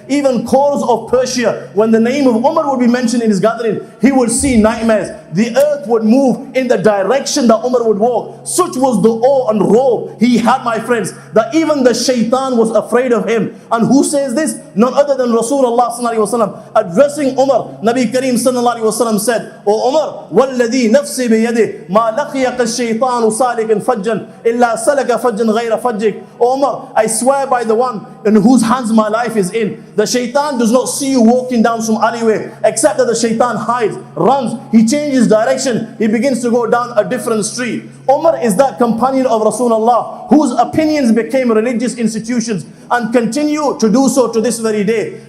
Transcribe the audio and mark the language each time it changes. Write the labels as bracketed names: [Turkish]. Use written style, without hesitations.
[English] Even Khors of Persia, when the name of Umar would be mentioned in his gathering, he would see nightmares. The earth would move in the direction that Umar would walk. Such was the awe and robe he had, my friends, that even the shaitan was afraid of him. And who says this? None other than Rasulullah sallallahu alaihi wasallam. Addressing Umar, Nabi Kareem sallallahu alaihi wasallam said, O Umar, [Arabic] وَالَّذِي نَفْسِي بِيَدِهِ مَا لَقِيَكَ الشَّيْطَانُ سَالِكًا فَجًّا إِلَّا سَلَكَ فَجًّا غَيْرَ فَجِّكَ. [English] O Umar, I swear by the one in whose hands my life is in. The shaitan does not see you walking down some alleyway, except that the shaitan hides, runs, he changes direction, he begins to go down a different street. Umar is that companion of Rasulullah whose opinions became religious institutions and continue to do so to this very day.